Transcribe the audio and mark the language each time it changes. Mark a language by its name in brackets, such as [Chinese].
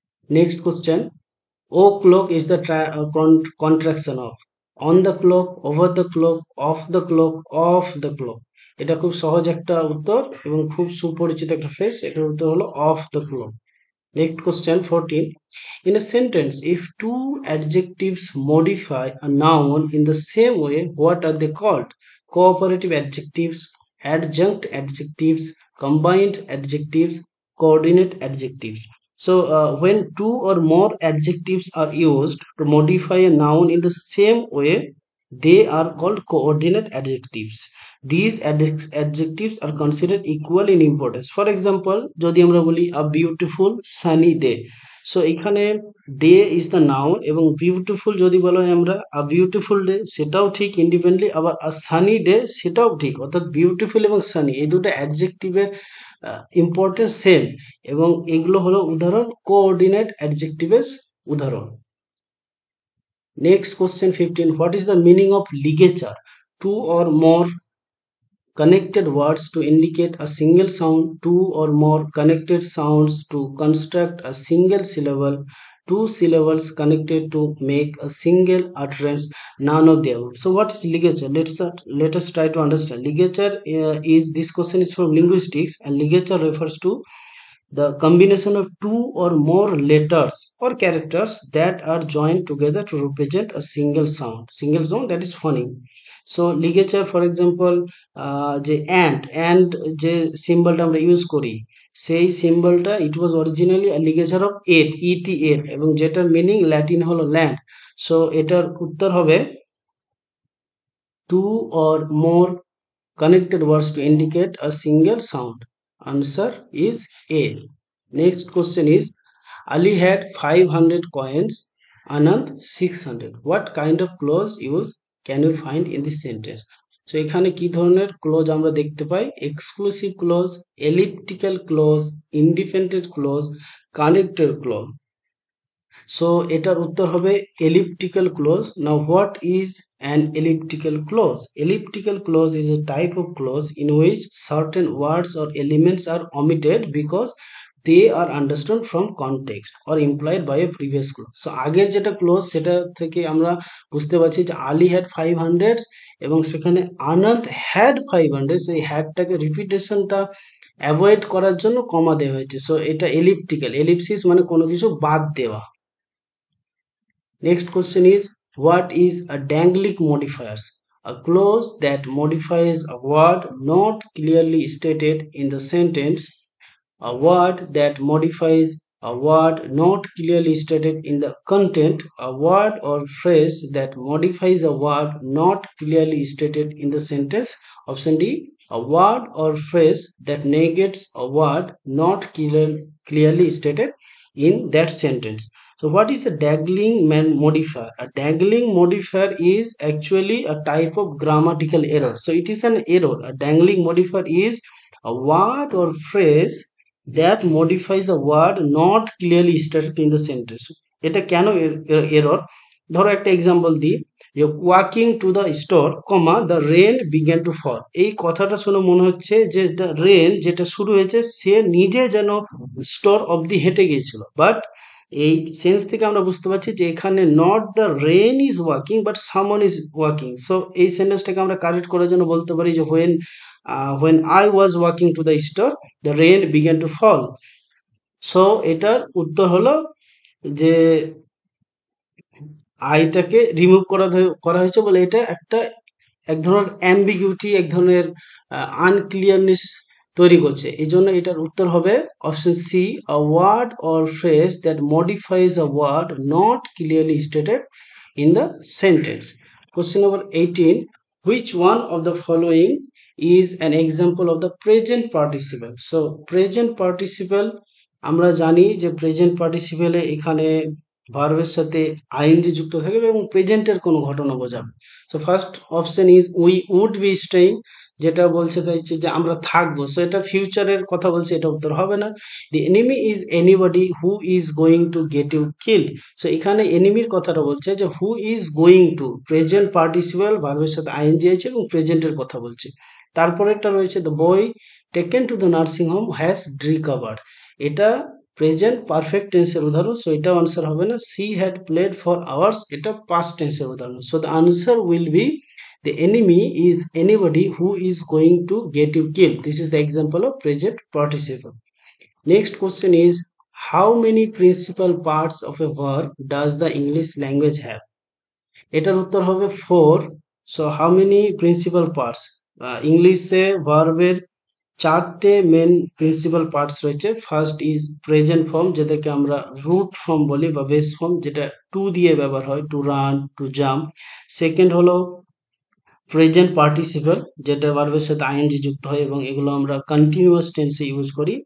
[English] Next question, o'clock is the contraction of on the clock, over the clock, of the clock, of the clock. [Bangla] এটা খুব সহজ একটা উত্তর এবং খুব সুপরিচিত একটা ফ্রেজ. এটার উত্তর হলো [English] Of the clock. Next question 14. In a sentence, if two adjectives modify a noun in the same way, what are they called? Cooperative adjectives, adjunct adjectives, combined adjectives, coordinate adjectives. So, when two or more adjectives are used to modify a noun in the same way, they are called coordinate adjectives. These adjectives are considered equal in importance. [Bangla] For example, যদি আমরা বলি [English] a beautiful sunny day, [Bangla] so এখানে day is the noun এবং beautiful যদি বলা হয় আমরা [English] a beautiful day [Bangla] সেটাও ঠিক ইন্ডিপেন্ডেন্টলি, আবার [English] a sunny day [Bangla] সেটাও ঠিক. অর্থাৎ বিউটিফুল এবং সানি এই দুটো অ্যাডজেক্টিভের ইম্পর্টেন্স সেম এবং এগুলো হলো উদাহরণ কোঅর্ডিনেট অ্যাডজেক্টিভের উদাহরণ. [English] Next question 15. What is the meaning of ligature? Two or more connected words to indicate a single sound, two or more connected sounds to construct a single syllable, two syllables connected to make a single utterance, none of the above. So what is ligature? Let us try to understand. Ligature this question is from linguistics, and ligature refers to the combination of two or more letters or characters that are joined together to represent a single sound that is phoneme. [Bangla] So ligature, for example, যে and যে সিম্বলটা আমরা use করি সেই সিম্বলটা ইট was originally ligature of et এবং যেটার meaning Latin হলো land. So এটার উত্তর হবে [English] Two or more connected words to indicate a single sound. Answer is A. Next question is, Ali had 500 coins, Anand 600. What kind of clause use can you find in this sentence? [Bangla] So এখানে কি ধরনের close আমরা দেখতে পাই? [English] Exclusive clause, elliptical clause, independent clause, connected clause. [Bangla] So এটার উত্তর হবে [English] elliptical clause. Now what is an elliptical clause? Elliptical clause is a type of clause in which certain words or elements are omitted because they are understood from context or implied by a previous clause. [Bangla] So আগের যেটা close সেটা থেকে আমরা বুঝতে পারছি যে Ali had 500 এবং সেখানে আনন্দ হ্যাড 500, সেই হ্যাডটাকে রিপিটেশনটা অ্যাভয়েড করার জন্য কমা দেওয়া হয়েছে। সো এটা এলিপ্টিক্যাল, এলিপসিস মানে কোনো কিছু বাদ দেওয়া। [English] Next question is, what is a dangling modifiers? A clause that modifies a word not clearly stated in the sentence. A word that modifies a word not clearly stated in the content. A word or phrase that modifies a word not clearly stated in the sentence. Option D, a word or phrase that negates a word not clearly stated in that sentence. So what is a dangling modifier? A dangling modifier is actually a type of grammatical error. So it is an error. A dangling modifier is a word or phrase that modifies a word not clearly stated in the sentence. [Bangla] এটা কেন error? ধরো একটা example দিই, [English] যে walking to the store comma the rain began to fall. [Bangla] এই কথাটা শুনে মনে হচ্ছে যে দ্য রেন যেটা শুরু হয়েছে সে নিজে যেন স্টোর অবধি হেঁটে গিয়েছিল, বাট এই সেন্স থেকে আমরা বুঝতে পারছি যে এখানে not the rain is walking but someone is walking. So এই সেন্টেন্সটাকে আমরা কারেক্ট করার জন্য বলতে পারি যে [English] when I was walking to the store the rain began to fall. [Bangla] So এটার উত্তর হলো যে আইটাকে রিমুভ করা হয়েছে বলে এটা এক ধরনের অ্যাম্বিগুইটি, এক ধরনের আনক্লিয়ারনেস তৈরি করছে। এই জন্য এটার উত্তর হবে [English] Option C, a word or phrase that modifies a word not clearly stated in the sentence. Question number 18, which one of the following is an example of the present participle? So present participle [Bangla] আমরা জানি যে present পার্টিসিপেলে এখানে ভার্বের সাথে ING যুক্ত থাকবে এবং প্রেজেন্টের কোনো ঘটনা বোঝাবে। So first option is we would be staying, যেটা বলছে চাইছে যে আমরা থাকবো, সো এটা ফিউচারের কথা বলছে, এটা উত্তর হবে না। [English] The enemy is anybody who is going to get you killed. [Bangla] So এখানে এনিমির কথাটা বলছে যে who is going to, present participle ভার্বের সাথে আইএনজি আছে এবং প্রেজেন্টের কথা বলছে। তারপরেরটা রয়েছে the boy taken to the nursing home has recovered, এটা প্রেজেন্ট পারফেক্ট টেন্সের উদাহরণ, সো এটা আনসার হবে না। [English] she had played for hours, [Bangla] এটা পাস্ট টেন্সের উদাহরণ। [English] So the answer will be the enemy is anybody who is going to get you killed. This is the example of present participle. Next question is, how many principal parts of a verb does the English language have? [Bangla] এটার উত্তর হবে 4. [English] So how many principal parts? [Bangla] ইংলিশে ভার্বের 4টে main principal parts রয়েছে। First is present form, যেটাকে আমরা root form বলি বা বেস ফর্ম, যেটা টু দিয়ে ব্যবহার হয়, to run, to jump. Second হলো প্রেজেন্ট পার্টিসিপল, যেটা ভার্বের সাথে আইএনজি যুক্ত হয় এবং এগুলো আমরা কন্টিনিউয়াস টেন্সে ইউজ করি।